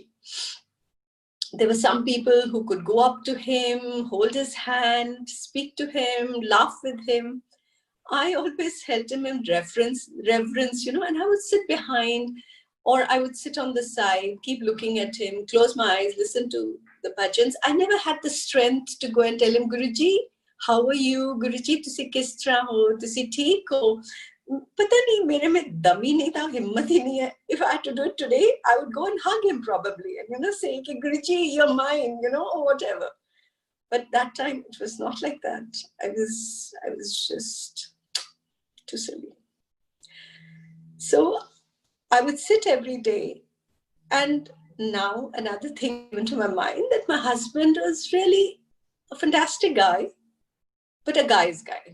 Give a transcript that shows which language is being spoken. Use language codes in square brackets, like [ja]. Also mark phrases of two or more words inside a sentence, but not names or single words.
[en] There were some people who could go up to him, hold his hand, speak to him, laugh with him. I always held him in reverence, and I would sit behind or I would sit on the side, keep looking at him, close my eyes, listen to the bhajans. I never had the strength to go and tell him, Guruji, how are you? [pa] ਗੁਰੂਜੀ, ਤੁਸੀਂ ਕਿਸ ਤਰ੍ਹਾਂ ਹੋ? ਤੁਸੀਂ ਠੀਕ ਹੋ? ਪਤਾ ਨਹੀਂ, ਮੇਰੇ ਮੇਂ ਦਮ ਹੀ ਨਹੀਂ ਥਾ, ਹਿੰਮਤ ਹੀ ਨਹੀਂ ਹੈ. [en] If I had to do it today, I would go and hug him probably and, say, Guruji, you're mine, or whatever. But that time it was not like that. I was just too silly. So I would sit every day, and now another thing came into my mind that my husband was really a fantastic guy, but a guy's guy.